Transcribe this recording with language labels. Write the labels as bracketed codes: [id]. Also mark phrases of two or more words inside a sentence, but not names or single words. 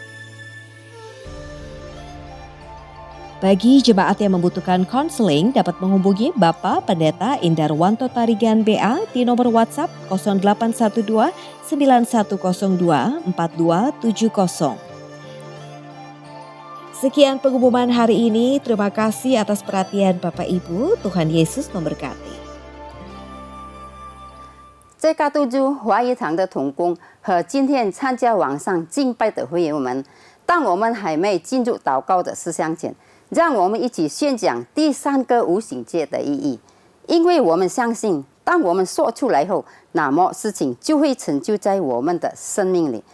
[id] Bagi jemaat yang membutuhkan konseling dapat menghubungi Bapak Pendeta Indarwanto Tarigan BA di nomor WhatsApp 0812 9102 4270. Sekian pengumuman hari ini. Terima kasih atas perhatian Bapak Ibu. Tuhan Yesus memberkati. [zh] CK7华语堂的同工和今天参加网上敬拜的会友们，当我们还没进入祷告的思想前，让我们一起宣讲第三个无形界的意义，因为我们相信，当我们说出来后，那么事情就会成就在我们的生命里。